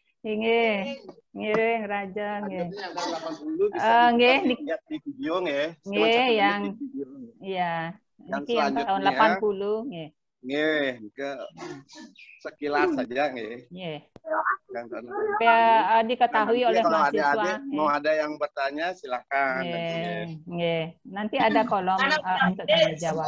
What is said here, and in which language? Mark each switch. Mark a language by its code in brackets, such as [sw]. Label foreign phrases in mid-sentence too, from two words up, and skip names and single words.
[ban] Ngiring raja nggih. Nggih [id] di video nggih. Nggih yang iya. Niki yang tahun 80 nggih. [ban] Nggih, [id] ke sekilas saja nggih. [ban] Nggih. [id] Yang tahun Supaya diketahui oleh kalau mahasiswa. mau ada yang bertanya silakan. [ban] Nggih. [id] Nanti ada kolom untuk tanya jawab.